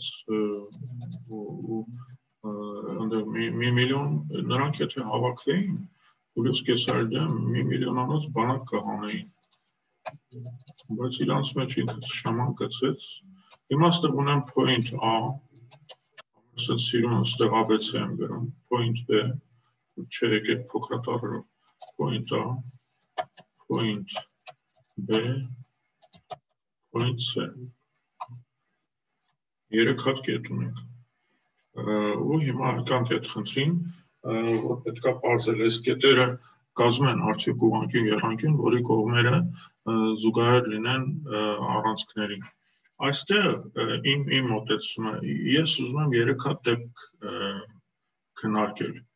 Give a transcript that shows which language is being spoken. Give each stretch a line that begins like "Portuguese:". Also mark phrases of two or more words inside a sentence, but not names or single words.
Armenian: ու այնտեղ մի միլիոն նրանք եթե հավաքվեին, Հուլիոս Կեսարի դեմ մի միլիոնանոց բանակ կհանեին։ Բայց իրանց մեջ ինքը շաման գծեց։ Հիմա ստեղ ունեմ
English: point A,
Armenian: ասենց սիրուն ստեղ ABC եմ գրում,
English: point B,
Armenian: չէ եկեք փոքրատառերով,
English: point A, point B, point C։
Armenian: 3 հատ կետ ունենք։ Ու հիմա կանք այդ խնդրին, որ պետքա պարզել այս կետերը կազմում են արդյոք ուղղանկյուն եռանկյուն, որի կողմերը զուգահեռ լինեն առանցքներին։ Այստեղ իմ մոտեցումը, ես ուզում եմ 3 հատ դեպք քննարկել։